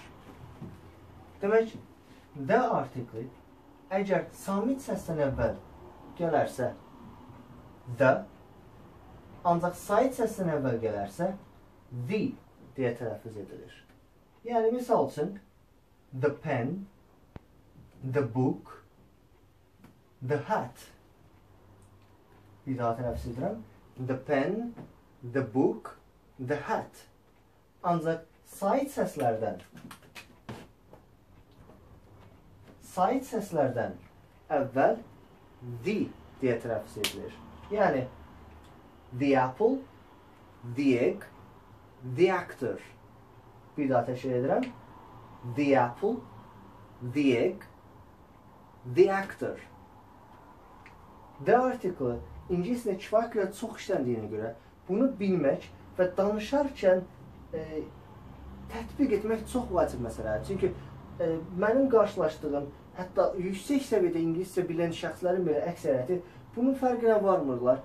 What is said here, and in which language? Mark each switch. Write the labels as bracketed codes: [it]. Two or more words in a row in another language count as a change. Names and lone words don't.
[az] Demək, [en] the article [az] əgər samit səsdən əvvəl gələrsə the, ancaq sait səsdən əvvəl gələrsə the deyə tələffüz edilir. Yəni, misal üçün, [en] the pen, the book, the hat. [az] Bir daha tələffüz edirəm. [en] The pen, the book, the hat. [az] Ancaq sait səslərdən əvvəl the deyə tələffüz edilir. Yəni, [en] the apple, the egg, the actor. [az] Bir daha təkrar edirəm. [en] The apple, the egg, the actor. The article [az] İngiliscə kifayət qədər çox işləndiyinə görə bunu bilmək və danışarkən tətbiq etmək çox vacib məsələdir. Çünki mənim qarşılaşdığım, hətta yüksək səviyyədə İngiliscə bilən şəxslərin belə əksəriyyəti bunun fərqinə varmırlar.